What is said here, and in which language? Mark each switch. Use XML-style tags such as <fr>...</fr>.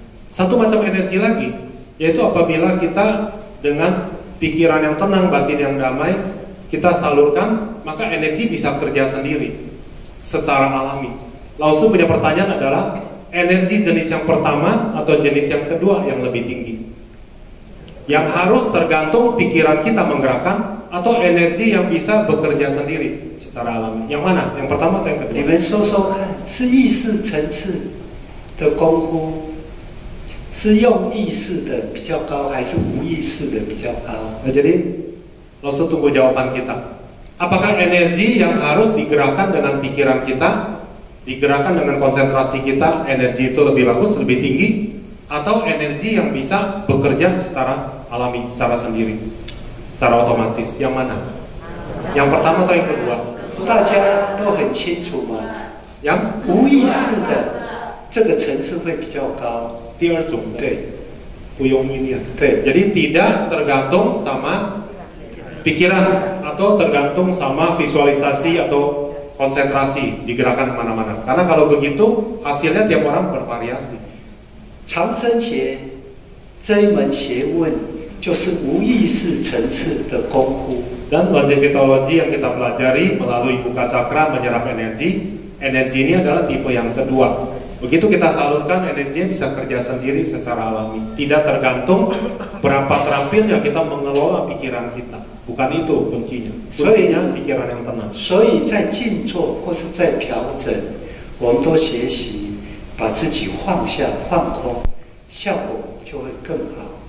<id>Satu macam energi lagi, yaitu apabila kita dengan pikiran yang tenang, batin yang damai, kita salurkan, maka energi bisa kerja sendiri secara alami. Lause punya pertanyaan adalah, energi jenis yang pertama atau jenis yang kedua yang lebih tinggi? Yang harus tergantung pikiran kita menggerakkan, atau energi yang bisa bekerja sendiri secara alami? Yang mana? Yang pertama atau yang kedua?</id> <zh>你们说说看，是意识层次的功夫，是用意识的比较高，还是无意识的比较高？</zh> <id>Nah, jadi Lause tunggu jawaban kita. Apakah energi yang harus digerakkan dengan pikiran kita, digerakkan dengan konsentrasi kita, energi itu lebih bagus, lebih tinggi, atau energi yang bisa bekerja secara alami, secara sendiri, secara otomatis? Yang mana? Yang pertama atau yang kedua?</id> <zh>大家都很清楚嘛，</zh> <id>Yang</id> <zh>无意识的这个层次会比较高。第二种，对 Puyong ini. 对，</zh> <id>Jadi tidak tergantung sama pikiran atau tergantung sama visualisasi atau konsentrasi digerakkan kemana-mana. Karena kalau begitu hasilnya tiap orang bervariasi.</id> <zh>长生节这一门学问就是无意识层次的功夫。</zh> <id>Dan longevitology yang kita pelajari melalui buka cakra menyerap energi. Energi ini adalah tipe yang kedua. Begitu kita salurkan, energinya bisa kerja sendiri secara alami. Tidak tergantung berapa terampilnya kita mengelola pikiran kita. Bukan itu kuncinya. Kuncinya pikiran yang tenang.</id> <zh>所以在静坐或是在调整，我们都学习把自己放下、放空，效果就会更好。</zh>